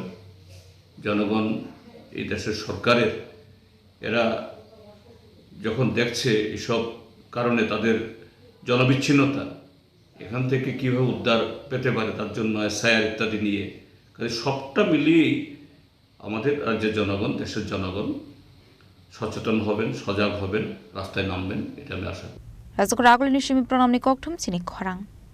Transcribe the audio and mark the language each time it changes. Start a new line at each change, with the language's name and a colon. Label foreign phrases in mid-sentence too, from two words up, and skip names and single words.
Bangla: জনগণ এই দেশের সরকারের এরা যখন দেখছে এসব কারণে তাদের জনবিচ্ছিন্নতা, এখান থেকে কীভাবে উদ্ধার পেতে পারে তার জন্য SIR ইত্যাদি নিয়ে, কাজে সবটা মিলিয়েই আমাদের রাজ্যের জনগণ, দেশের জনগণ সচেতন হবেন, সজাগ হবেন, রাস্তায় নামবেন, এটা আমি আশা করি।
Kok Borok: Razok ragul ni shimi pranamni kokthum chini khorang